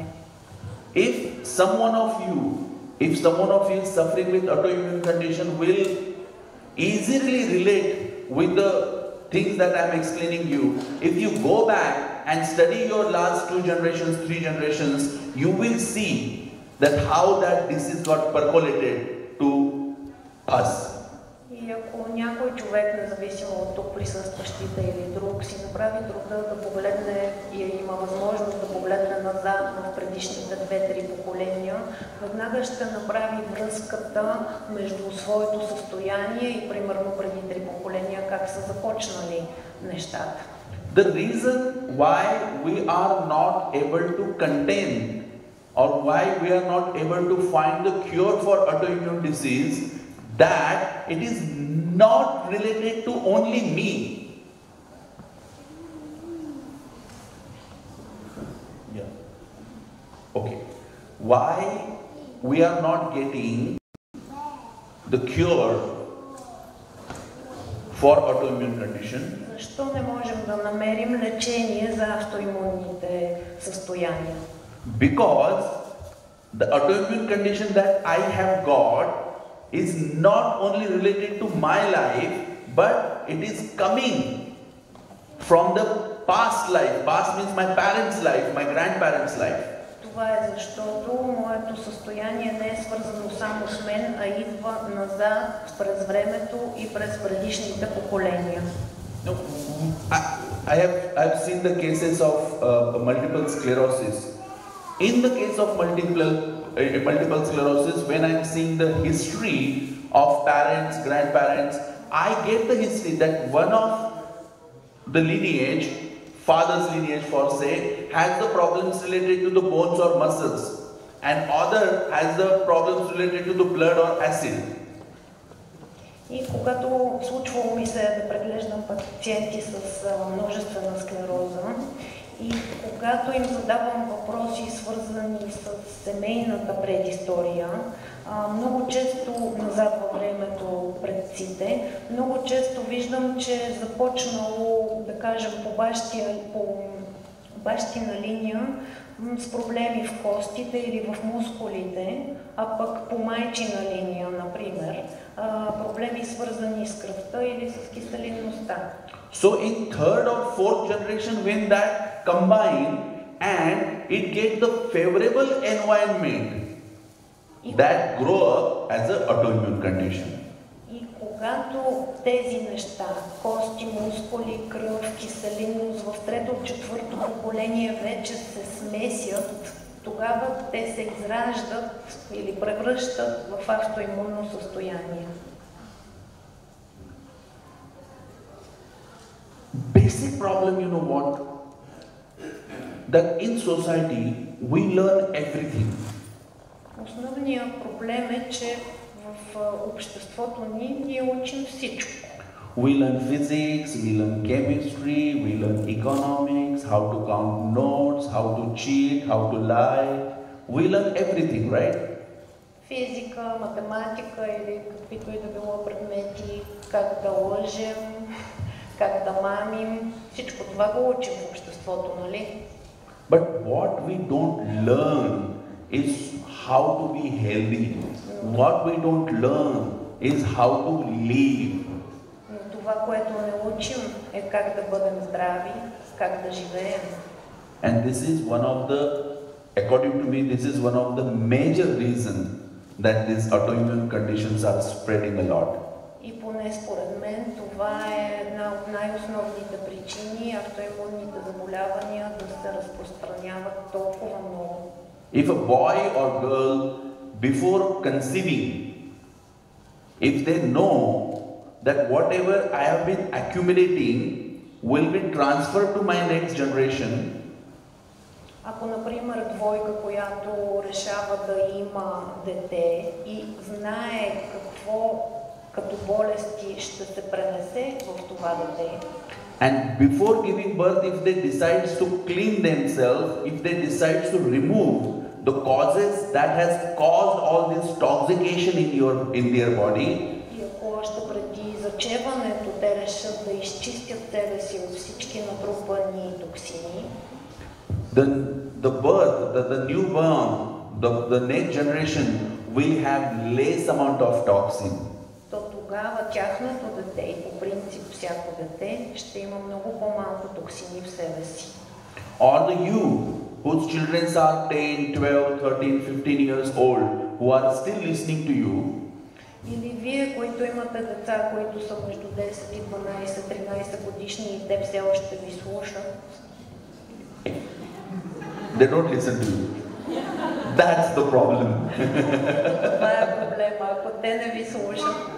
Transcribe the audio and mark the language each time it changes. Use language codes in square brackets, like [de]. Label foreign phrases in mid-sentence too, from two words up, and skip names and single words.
[en] If someone of you is suffering with autoimmune condition, will easily relate with the things that I am explaining you. If you go back and study your last 2 generations, 3 generations, you will see that how that disease got percolated to us. [bg] И ако някой човек, независимо от тук присъстващите или друг, си направи труда да погледне и има възможност да погледне назад в предишните 2-3 поколения, веднага ще направи връзката между своето състояние и примерно преди 3 поколения как са започнали нещата. [en] The reason why we are not able to contain or why we are not able to find the cure for autoimmune disease, that it is not related to only me. Yeah. Okay. Why we are not getting the cure for autoimmune condition? [bg] Защо не можем да намерим лечение за автоимунните състояния? [en] Because the autoimmune condition that I have got is not only related to my life, but it is coming from the past life. Past means my parents' life, my grandparents' life. [bg] Това е защото моето състояние не е свързано само с мен, а идва назад през времето и през предишните поколения. [en] No, I have seen the cases of multiple sclerosis. In the case of multiple sclerosis, when I am seeing the history of parents, grandparents, I get the history that one of the lineage, father's lineage for say, has the problems related to the bones or muscles, and other has the problems related to the blood or acid. [bg] И когато случвало ми се да преглеждам пациенти с множествена склероза, и когато им задавам въпроси, свързани с семейната предистория, много често назад във времето предците, много често виждам, че е започнало, да кажем, по бащина линия с проблеми в костите или в мускулите, а пък по майчина линия, например, проблеми свързани с кръвта или с киселинността. [en] So in 3rd or 4th generation, when that combine and it get the favorable environment, that grow up as an autoimmune condition. [bg] И когато тези неща, кости, мускули, кръв, киселинност в 3-4 поколение вече се смесят, тогава те се израждат или превръщат в автоимунно състояние. [en] Basic problem, you know what? That in society we learn everything. [bg] Основният проблем е, че в обществото ние учим всичко. [en] We learn physics, we learn chemistry, we learn economics, how to count notes, how to cheat, how to lie. We learn everything, right? [bg] Физика, математика или каквито и да било предмети, как да лъжем, как да мамим, всичко това го учим в обществото, нали? [en] But what we don't learn is how to be healthy. What we don't learn is how to live. [bg] Но това, което не учим, е как да бъдем здрави, как да живеем. [en] And this is one of the, according to me, this is one of the major reasons that these autoimmune conditions are spreading a lot. [bg] И поне според мен това е една от най-основните причини автоимунните заболявания да се разпространяват толкова много. [en] If a boy or girl before conceiving, if they know that whatever I have been accumulating will be transferred to my next generation. [bg] Ако, например, двойка, която решава да има дете и знае какво като болести ще се пренесе в това дете. [en] And before giving birth, if they decide to clean themselves, if they decide to remove the causes that has caused all this toxication in their body, [bg] и ако още преди зачеването те решат да изчистят себе си от всички натрупани токсини, [en] the birth, the newborn, the next generation will have less amount of toxin. [bg] То тогава тяхното дете и по принцип всяко дете ще има много по-малко токсини в себе си. [en] Or the you whose children are 10, 12, 13, 15 years old who are still listening to you. [bg] Или вие, които имате деца, които са между 10 и 12, 13 годишни и те все още ви слушат. [en] They don't listen to you. That's the problem. [bg] Това е проблема, ако те не ви слушат.